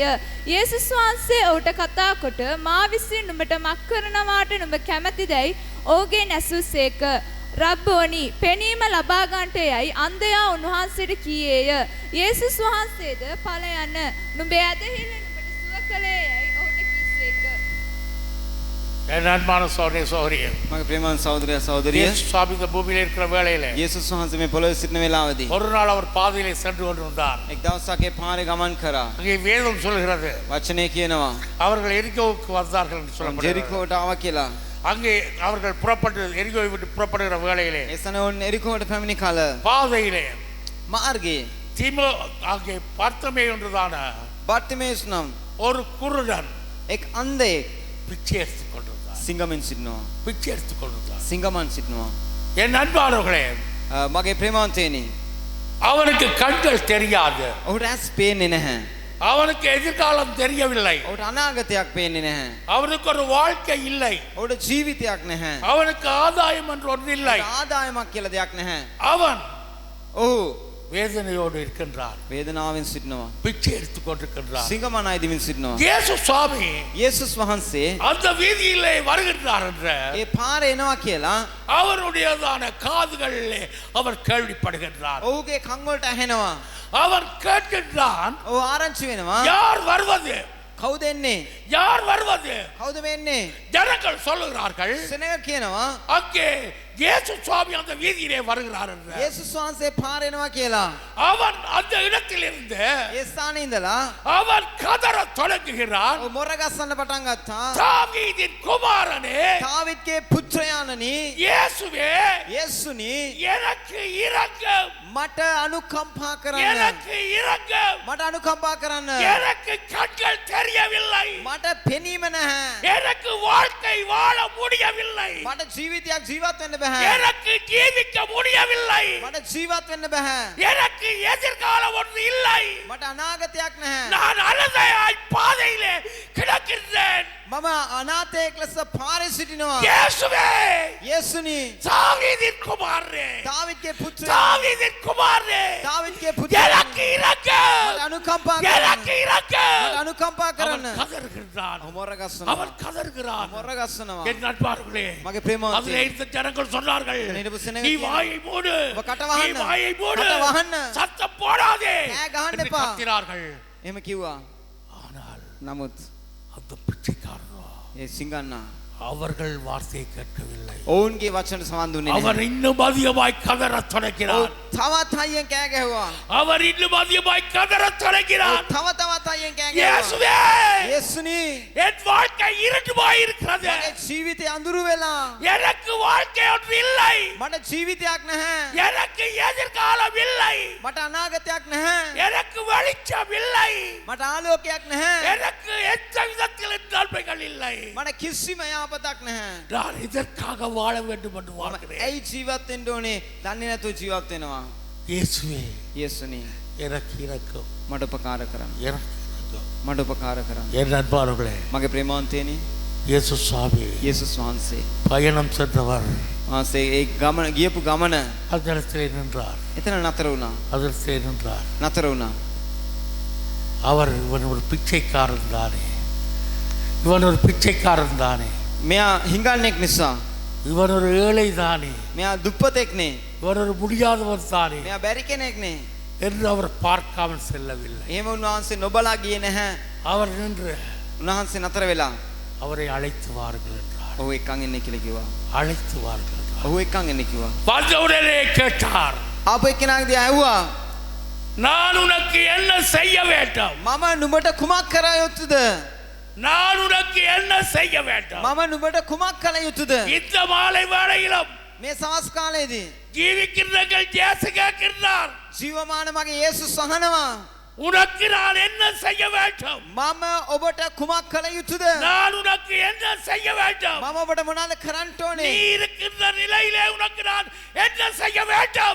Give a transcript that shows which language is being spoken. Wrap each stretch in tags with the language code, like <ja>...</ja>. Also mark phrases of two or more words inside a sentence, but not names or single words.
<si>යේසුස් වහන්සේ ඔහුට කතා කොට, මා විසින් නුඹට මක් කරනවාට නුඹ කැමැතිදැයි ඔහුගෙන් ඇසූසේක. රබ්බෝනි, පෙනීම ලබා ගන්නට යයි අන්ධයා උන්වහන්සේට කීයේය. යේසුස් වහන්සේද ඵල යන්න, නුඹේ ඇදහිල්ල නුඹට සුව කළේ යයි ඔහුට කීසේක.</si> <ta>என் அன்பான சகோதரனே, சகோதரியே,</ta> <si>මගේ ප්‍රේමවත් සහෝදරයා සහෝදරිය</si> <ta>இயேசு சுவாமி இந்த பூமியிலே இருக்கிற வேளையிலே</ta> <si>යේසුස් වහන්සේ මේ පොළොවේ සිටින වෙලාවදී</si> <ta>ஒரு நாள் அவர் பாதையிலே சென்று கொண்டிருந்தார்.</ta> <si>එක් දවසක් ඒ පාරේ ගමන් කරා.</si> <ta>அங்கே வேதம் சொல்கிறது,</ta> <si>වචනේ කියනවා</si> <ta>அவர்கள் எரிகோவுக்கு வந்தார்கள் என்று சொல்லப்படுகிறது.</ta> <si>ජෙරිකෝට ආවා කියලා.</si> <ta>அங்கே அவர்கள் புறப்பட்டு எரிகோவை விட்டு புறப்படுகிற வேளையிலே</ta> <si>එසනවුන් එරිකෝවට පැමිණි කල</si> <ta>பாதையிலே</ta> <si>මාර්ගයේ</si> <ta>தீமோ அங்கே பார்த்தமே என்றுதான</ta> <si>බර්තිමේස් නම්</si> <ta>ஒரு குருடன்</ta> <si>එක් අන්ධයෙක්</si> <ta>பிச்சை எடுத்துக் கொண்டிருந்தார்.</ta> <si>සිංගමෙන් සිටිනවා.</si> <ta>பிச்சை எடுத்துக் கொண்டிருந்தார்.</ta> <si>සිංගමන් සිටිනවා.</si> <ta>என் அன்பானவர்களே,</ta> <si>මගේ ප්‍රේමවන්තයනි,</si> <ta>அவனுக்கு கண்கள் தெரியாது,</ta> <si>ඔහුට ඇස් පේන්නේ නැහැ.</si> <ta>அவனுக்கு எதிர்காலம் தெரியவில்லை,</ta> <si>ඔහුට අනාගතයක් පේන්නේ නැහැ.</si> <ta>அவனுக்கு ஒரு வாழ்க்கை இல்லை,</ta> <si>ඔහුට ජීවිතයක් නැහැ.</si> <ta>அவனுக்கு ஆதாயம் என்று ஒன்று இல்லை.</ta> <si>ආදායමක් කියලා දෙයක් නැහැ.</si> <ta>அவன்</ta> <si>ඔහු</si> <ta>வேதனையோடு இருக்கின்றார்,</ta> <si>වේදනාවෙන් සිටිනවා.</si> <ta>பிச்சை எடுத்துக் கொண்டிருக்கின்றார்.</ta> <si>සිංගමන් අයිදිමින් සිටිනවා.</si> <ta>இயேசு சுவாமி</ta> <si>යේසුස් වහන්සේ</si> <ta>அந்த வீதியிலே வருகின்றார் என்ற</ta> <si>ඒ පාරේ එනවා කියලා</si> <ta>அவருடையதான காதுகளிலே அவர் கேள்விப்படுகின்றார்.</ta> <si>ඔහුගේ කන් වලට ඇහෙනවා.</si> <ta>அவன் கேட்கின்றான்,</ta> <si>ඔහු ආරංචි වෙනවා.</si> <ta>யார் வருவது,</ta> <si>කවුද එන්නේ?</si> <ta>யார் வருவது?</ta> <si>කවුද මේ එන්නේ?</si> <ta>ஜனங்கள் சொல்லுகிறார்கள்,</ta> <si>සෙනග කියනවා</si> <ta>அங்கே இயேசு சுவாமி அந்த வீதியிலே வருகிறார் என்று.</ta> <si>යේසුස් වහන්සේ පාරේ එනවා කියලා.</si> <ta>அவன் அந்த இடத்திலிருந்து</ta> <si>ඒ ස්ථානේ ඉඳලා</si> <ta>அவன் கதற தொடங்குகிறான்,</ta> <si>ඔහු මොර ගස්සන්න පටන් ගත්තා.</si> <ta>தாவீதின் குமாரனே,</ta> <si>දාවිත්ගේ පුත්‍රයාණනි,</si> <ta>இயேசுவே</ta> <si>යේසුනි,</si> <ta>எனக்கு இரங்கும்,</ta> <si>මට අනුකම්පා කරන්න.</si> <ta>எனக்கு இரங்கும்,</ta> <si>මට අනුකම්පා කරන්න.</si> <ta>எனக்கு கண்கள் தெரியவில்லை,</ta> <si>මට පෙනීම නැහැ.</si> <ta>எனக்கு வாழ்க்கை வாழ முடியவில்லை,</ta> <si>මට ජීවිතයක් ජීවත් වෙන්න බෑ.</si> <ta>எனக்கு ஜீவிக்க முடியவில்லை,</ta> <si>මට ජීවත් වෙන්න බෑ.</si> <ta>எனக்கு எதிர்காலம் ஒன்று இல்லை,</ta> <si>මට අනාගතයක් නැහැ.</si> <ta>நான் அழுதையாய் பாதையிலே கிடக்கின்றேன்.</ta> <si>මම අනාථයෙක් ලෙස පාරේ සිටිනවා.</si> <ta>இயேசுவே,</ta> <si>යේසුනි,</si> <ta>தாவீதின் குமாரனே,</ta> <si>දාවිත්ගේ පුත්‍රයා,</si> <ta>தாவீதின் குமாரனே,</ta> <si>දාවිත්ගේ පුත්‍රයා,</si> <ta>எனக்கு இரங்கும்,</ta> <si>මට අනුකම්පා කරන්න.</si> <ta>எனக்கு இரங்கும்.</ta> <si>මට අනුකම්පා</si> <ta>அவன்</ta> <si>කරන්න.</si> <ta>கதறுகின்றான்,</ta> <si>ඔහු මොර ගස්සනවා.</si> <ta>அவன் கதறுகிறான்.</ta> <si>මොර ගස්සනවා.</si> <ta>என் நண்பர்களே,</ta> <si>මගේ</si> <ta>அதிலே</ta> <si>ප්‍රේමවන්තයනි,</si> <ta>இந்த ஜனங்கள் சொன்னார்கள்,</ta> <si>එතන සිනග</si> <ta>நீ</ta> <si>කියනවා,</si> <ta>வாயை மூடு,</ta> <si>ඔබ කට</si> <ta>நீ</ta> <si>වහන්න.</si> <ta>வாயை மூடு,</ta> <si>කට වහන්න.</si> <ta>சத்தம் போடாதே</ta> <si>ඈ ගහන්න</si> <ta>என்று</ta> <si>එපා.</si> <ta>கத்தினார்கள்.</ta> <si>එහෙම කිව්වා.</si> <ta>ஆனால்</ta> <si>නමුත්</si> <ta>அந்த பிச்சைக்காரனோ</ta> <si>ඒ සිංගන්නා</si> <ta>அவர்கள் வார்த்தையை கேட்கவில்லை.</ta> <si>ඔවුන්ගේ වචනට සවන් දුන්නේ</si> <ta>அவர்</ta> <si>නැහැ.</si> <ta>இன்னும் அதிகமாய் கதறத் தொடங்கினார்.</ta> <si>ඔව් තවත් හයියෙන් කෑ ගැහුවා.</si> <ta>அவர் இன்னும் அதிகமாய் கதறத் தொடங்கினார்.</ta> <si>ඔව් තවත් හයියෙන් කෑ ගැහුවා.</si> <ta>இயேசுவே,</ta> <si>යේසුනි,</si> <ta>என் வாழ்க்கை இருட்டுமாய் இருக்கிறது,</ta> <si>මගේ ජීවිතය අඳුරු වෙලා.</si> <ta>எனக்கு வாழ்க்கை ஒன்று இல்லை,</ta> <si>මට ජීවිතයක් නැහැ.</si> <ta>எனக்கு எதிர்காலம் இல்லை,</ta> <si>මට අනාගතයක් නැහැ.</si> <ta>எனக்கு வெளிச்சம் இல்லை,</ta> <si>මට ආලෝකයක් නැහැ.</si> <ta>எனக்கு எந்த விதத்தில் நன்மைகள் இல்லை.</ta> <si>මට කිසිම යහපතක් නැහැ.</si> <ta>நான் இதற்காக வாழ வேண்டும் என்று</ta> <si>මම</si> <ta>வாழ்கிறேன்.</ta> <si>ඇයි ජීවත් වෙන්න ඕනේ? දන්නේ නැතුව ජීවත් වෙනවා.</si> <ta>இயேசுவே,</ta> <si>යේසුනි,</si> <ta>எனக்கு இறக்கும்,</ta> <si>මට උපකාර කරන්න.</si> <ta>எனக்கு இறக்கும்.</ta> <si>මට උපකාර කරන්න.</si> <ta>என் அன்பானவர்களே,</ta> <si>මගේ ප්‍රේමවන්තයනි,</si> <ta>இயேசு சுவாமி</ta> <si>යේසුස් වහන්සේ</si> <ta>பயணம் சென்றவர்</ta> <si>වහන්සේ ඒ ගමන ගියපු ගමන</si> <ta>அந்த இடத்திலே நின்றார்,</ta> <si>එතන නතර වුණා.</si> <ta>அதற்கு நின்றார்.</ta> <si>නතර වුණා.</si> <ta>அவர் இவன் ஒரு பிச்சைக்காரன் தானே, இவன் ஒரு பிச்சைக்காரன் தானே,</ta> <si>මෙයා හිඟන්නේක් නිසා,</si> <ta>இவன் ஒரு ஏழை தானே,</ta> <si>මෙයා දුප්පතෙක් නේ,</si> <ta>இவன் ஒரு முடியாதவன் தானே</ta> <si>මෙයා බැරි කෙනෙක් නේ.</si> <ta>என்று அவர் பார்க்காமல் செல்லவில்லை.</ta> <si>එහෙම උන්වහන්සේ නොබලා ගියේ නැහැ.</si> <ta>அவர் நின்று</ta> <si>උන්වහන්සේ නතර වෙලා</si> <ta>அவரை அழைத்து வாருங்கள் என்றார்.</ta> <si>ඔහු එක්කන් එන්න කියලා කිව්වා.</si> <ta>அழைத்து வாருங்கள் என்றார்.</ta> <si>ඔහු එක්කන් එන්න කිව්වා.</si> <ta>வந்தவுடனே கேட்டார்,</ta> <si>ආපු එක්කෙනාගේ දිහා ඇහුවා,</si> <ta>நான் உனக்கு என்ன செய்ய வேண்டும்,</ta> <si>මම නුඹට කුමක් කර යුතුද?</si> <ta>நான் உனக்கு என்ன செய்ய வேண்டும்.</ta> <si>මම නුඹට කුමක් කළ යුතුද?</si> <ta>இந்த மாலை வேளையிலும்</ta> <si>මේ සවස් කාලයේදී</si> <ta>ஜீவிக்கிறவர்கள் இயேசு கேட்கிறார்,</ta> <si>ජීවමාන මගේ යේසුස් අහනවා,</si> <ta>உனக்கு நான் என்ன செய்ய வேண்டும்,</ta> <si>මම ඔබට කුමක් කළ යුතුද?</si> <ta>நான் உனக்கு என்ன செய்ய வேண்டும்,</ta> <si>මම ඔබට මොනවද කරන්න</si> <ta>நீ</ta> <si>ඕනේ?</si> <ta>இருக்கின்ற நிலையிலே உனக்கு நான் என்ன செய்ய வேண்டும்,</ta>